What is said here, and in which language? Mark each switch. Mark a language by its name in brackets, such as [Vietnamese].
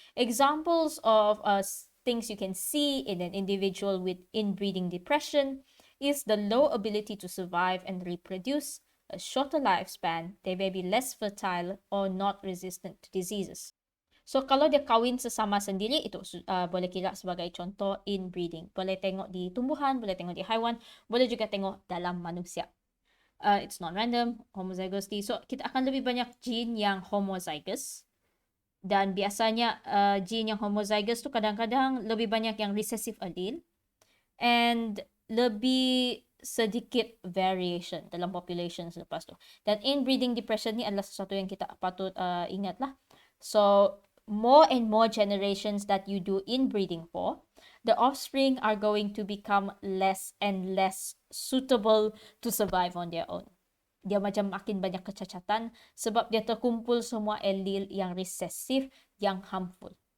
[English] Examples of things you can see in an individual with inbreeding depression is the low ability to survive and reproduce, a shorter lifespan, they may be less fertile or not resistant to diseases. [Malay] So, kalau dia kawin sesama sendiri, itu boleh kira sebagai contoh inbreeding. Boleh tengok di tumbuhan, boleh tengok di haiwan, boleh juga tengok dalam manusia. [English] It's non-random, homozygosity. [Malay] So, kita akan lebih banyak gene yang homozygous. Dan biasanya gene yang homozygous tu kadang-kadang lebih banyak yang recessive allele. And lebih sedikit variation dalam population selepas tu. Dan inbreeding depression ni adalah sesuatu yang kita patut ingat lah. [English] So, more and more generations that you do inbreeding for, the offspring are going to become less and less suitable to survive on their own. [Malay] Dia macam makin banyak kecacatan sebab dia terkumpul semua allele yang recessive, yang harmful.